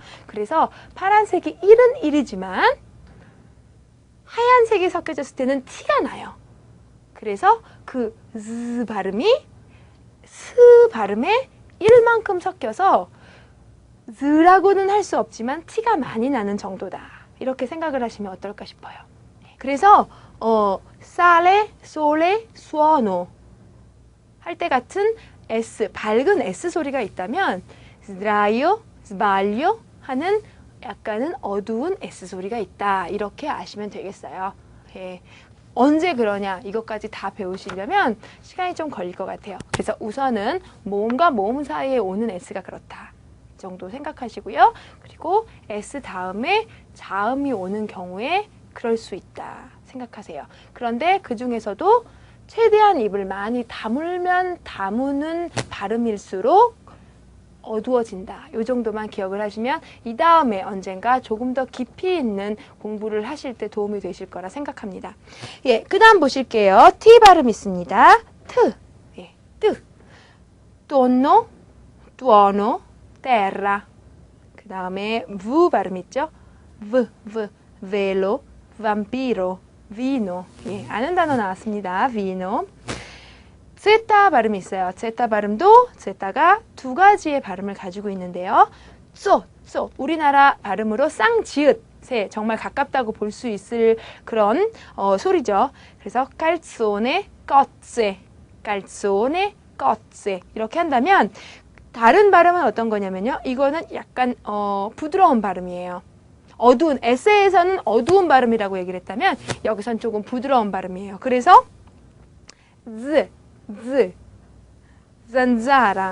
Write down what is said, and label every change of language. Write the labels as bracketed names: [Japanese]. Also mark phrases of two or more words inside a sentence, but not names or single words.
[Korean] 그래서 파란색이 1은 1이지만 하얀색이 섞여졌을 때는 티가 나요. 그래서 그 즈 발음이 스 발음에 1만큼 섞여서 즈라고는 할 수 없지만 티가 많이 나는 정도다. 이렇게 생각을 하시면 어떨까 싶어요. 그래서 [Italian] sale, sole, suono [Korean] 할 때 같은 S, 밝은 S 소리가 있다면 [Italian] sdraio, sbaglio [Korean] 하는 약간은 어두운 S 소리가 있다. 이렇게 아시면 되겠어요. 예. 언제 그러냐 이것까지 다 배우시려면 시간이 좀 걸릴 것 같아요. 그래서 우선은 모음과 모음 사이에 오는 S가 그렇다. 이 정도 생각하시고요. 그리고 S 다음에 자음이 오는 경우에 그럴 수 있다 생각하세요. 그런데 그 중에서도 최대한 입을 많이 다물면 다무는 발음일수록 어두워진다. 이 정도만 기억을 하시면 이 다음에 언젠가 조금 더 깊이 있는 공부를 하실 때 도움이 되실 거라 생각합니다. 예, 그 다음 보실게요. T 발음 있습니다. 트, 예, 뜨, [Italian] tonno, tuono, terra. [Korean] 그 다음에 V 발음 있죠? V, [Italian] velo, vampiro, vino. [Korean] 예, 아는 단어 나왔습니다. vino. 제타 발음이 있어요. 제타 발음도 제타가 두 가지의 발음을 가지고 있는데요. 쏘. 우리나라 발음으로 쌍지읒에 정말 가깝다고 볼 수 있을 그런 소리죠. 그래서 [Italian] calzone, cozze, calzone, cozze [Korean] 이렇게 한다면 다른 발음은 어떤 거냐면요. 이거는 약간 부드러운 발음이에요. 어두운 에세이에서는 어두운 발음이라고 얘기를 했다면 여기선 조금 부드러운 발음이에요. 그래서 z, zanzara.